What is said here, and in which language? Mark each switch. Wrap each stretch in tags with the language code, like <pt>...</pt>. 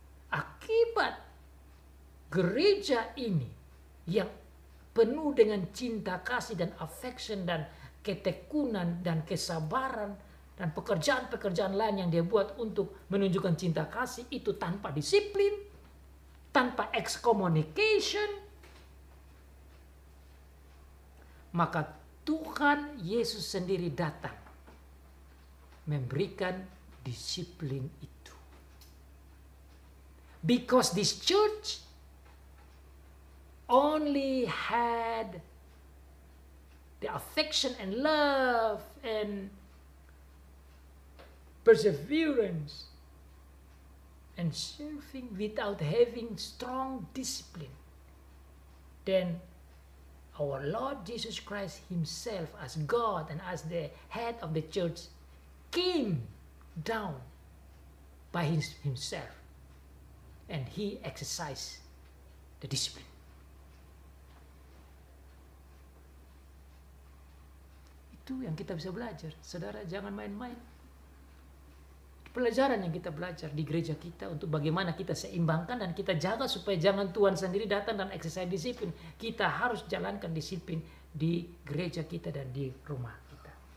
<id>Akibat gereja ini yang penuh dengan cinta kasih dan affection dan ketekunan dan kesabaran dan pekerjaan-pekerjaan lain yang dia buat untuk menunjukkan cinta kasih itu tanpa disiplin, tanpa excommunication, maka Tuhan Yesus sendiri datang memberikan disiplin itu.</id> <en>Because this church only had the affection and love and perseverance and serving without having strong discipline, then our Lord Jesus Christ himself as God and as the head of the church came down by himself and he exercised the discipline.</en> <id>Itu yang kita bisa belajar. Saudara, jangan main-main. Pelajaran yang kita belajar di gereja kita untuk bagaimana kita seimbangkan dan kita jaga supaya jangan Tuhan sendiri datang dan exercise disiplin. Kita harus jalankan disiplin di gereja kita dan di rumah kita.</id>